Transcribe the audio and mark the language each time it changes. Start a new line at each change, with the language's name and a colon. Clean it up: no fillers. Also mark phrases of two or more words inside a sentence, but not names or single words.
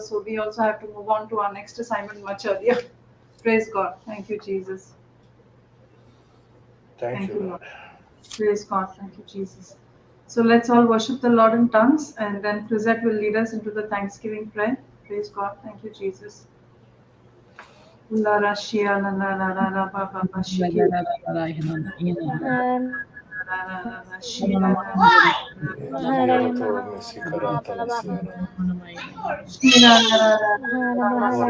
English: So we also have to move on to our next assignment much earlier. Praise God. Thank you, Jesus. Thank you, Lord. Praise God. Thank you, Jesus. So let's all worship the Lord in tongues, and then Chrisette will lead us into the Thanksgiving prayer. Praise God. Thank you, Jesus. La ra shia la la la la la ba ba ba shiki. La la la la shia la la la. Maharaya Siarato Maharaya Mesikarata la Siara. Shira la la la ba ba ba.